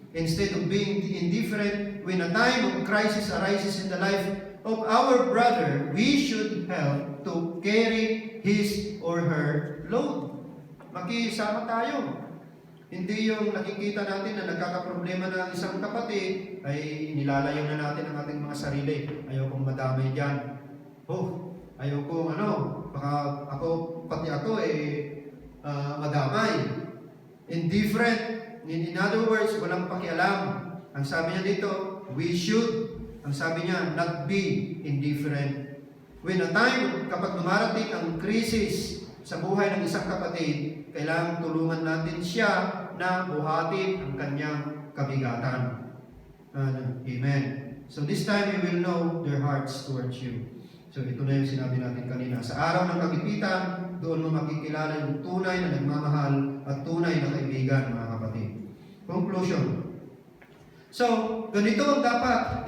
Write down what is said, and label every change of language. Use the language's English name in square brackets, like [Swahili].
[English] Instead of being indifferent, when a time of crisis arises in the life of our brother, we should help to carry his or her load. [Filipino] Makisama tayo. Hindi yung nakikita natin na nagkakaproblema na isang kapatid, ay nilalayo na natin ang ating mga sarili. Ayaw kong madamay dyan. Ayaw kong baka pati ako madamay. Indifferent. [English] In other words, [Filipino] walang pakialam. Ang sabi niya dito, [English] we should. [Filipino] Ang sabi niya, [English] not be indifferent. When a time, [Filipino] kapag dumarating ang krisis sa buhay ng isang kapatid, kailangan tulungan natin siya na buhatin ang kanyang kabigatan. Amen. [English] So this time, we will know their hearts towards you. [Filipino] So ito na yung sinabi natin kanina. Sa araw ng kagipitan, doon mo makikilala yung tunay na nagmamahal at tunay na kaibigan, mga kapatid. Conclusion. So, ganito ang dapat.